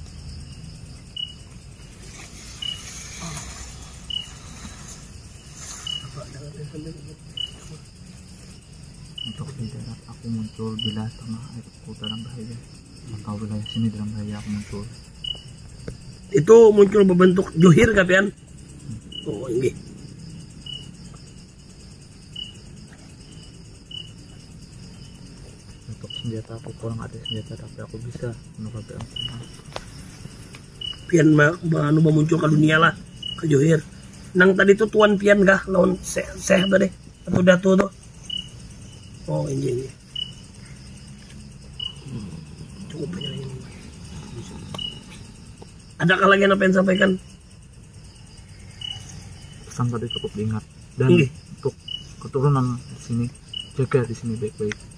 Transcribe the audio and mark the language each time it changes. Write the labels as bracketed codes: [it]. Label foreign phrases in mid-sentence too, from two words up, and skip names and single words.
[id] Untuk di darat aku muncul bila tengah airku dalam bahaya. Atau wilayah sini dalam bahaya aku muncul. [bjn] Itu muncul berbentuk johir kah pian? [id] Oh ini. Untuk senjata aku kurang ada senjata tapi aku bisa menukar dengan senang. [bjn] Pian anu muncul ke dunia lah, ke johir. Nang tadi tuh tuan pian kah? Lawan seh tadi atau datu tuh? [id] Oh ini. Cukup banyak ini. Adakah lagi yang pengen sampaikan? Pesan tadi cukup diingat dan untuk keturunan di sini jaga di sini baik-baik.